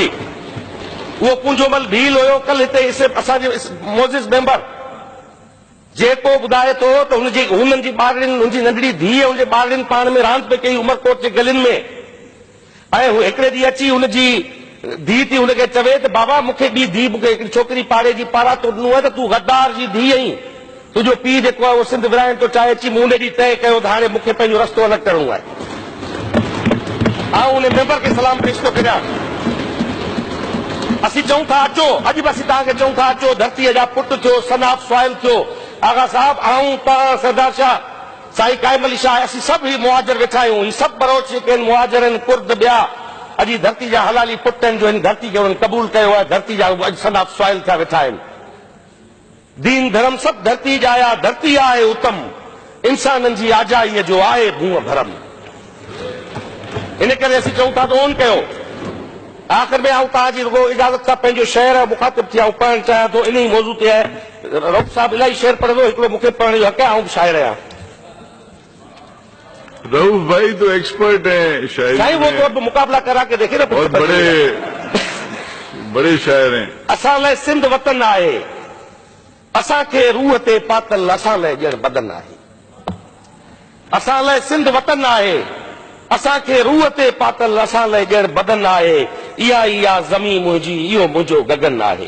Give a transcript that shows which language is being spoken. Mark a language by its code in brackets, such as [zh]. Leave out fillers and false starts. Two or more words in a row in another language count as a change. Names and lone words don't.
[sd] उहो कुंजोमल भील हुयो कल हिते असांजे मोज़िस मेंबर, जेको ॿुधाए थो त हुननि जी ॿारनि, हुनजी नंढड़ी धीअ हुनजे ॿारनि पाण में रांदि पई कई उमरकोट जे गलियुनि में, ऐं हू हिकिड़े ॾींहुं अची हुनजी धीउ थी हुनखे चवे त बाबा मूंखे ॿी धीउ, मूंखे हिकिड़ी छोकिरी पाड़े जी पारा तो ॾिनो आहे त तूं गद्दार जी धीउ आहीं, तुंहिंजो पीउ जेको आहे उहो सिंध विराइण थो चाहे। अची मूं उन ॾींहुं तइ कयो त हाणे मूंखे पंहिंजो रस्तो अलॻि करणो आहे। उन मेंबर खे सलाम पेश थो करियां। असीं चऊं था अचो, अॼु बि असीं तव्हांखे चऊं था अचो, धरतीअ जा पुट थियो, [en] son of soil [sd] थियो, आगा साहब आऊं तव्हां सरदार शाह साईं काइम अली शाह, असीं सभु ही मुहाजिर वेठा आहियूं। ही सभु बरोच जेके आहिनि मुहाजिर आहिनि, कुर्द ॿिया, अॼु धरती जा हलाली पुट आहिनि जो हिन धरती खे उन्हनि क़बूल कयो आहे, धरती जा अॼु [en] son of soil [sd] थिया वेठा आहिनि। दीन धर्म सभु धरती जा आया, धरती आहे उत्तम, इंसाननि जी आजाईअ जो आहे भूअ भरम। इन करे असीं चऊं था त ओन कयो। आख़िर में आऊं तव्हांजी रुगो इजाज़त सां पंहिंजो शहर मुखातिब थी आऊं पढ़णु चाहियां थो। इन ई मौज़ू ते आहे, रऊफ़ साहब इलाही शेर पढ़ंदो, हिकिड़ो मूंखे पढ़ण जो हक़ आहे, आऊं बि शाइर आहियां। [ur] رؤف بھائی تو ایکسپرٹ ہیں شاعری سائیں، وہ تو اب مقابلہ کرا کے دیکھے نا, بہت بڑے شاعر ہیں. [sd] असां लाइ सिंध वतन आहे, असांखे रूह ते पातल असां लाइ ॼण बदन आहे। असां लाइ सिंध वतन आहे, असांखे रूह ते पातल असां लाइ ॼण बदन आहे। इहा ई आहे ज़मीन मुंहिंजी, इहो मुंहिंजो गगन आहे।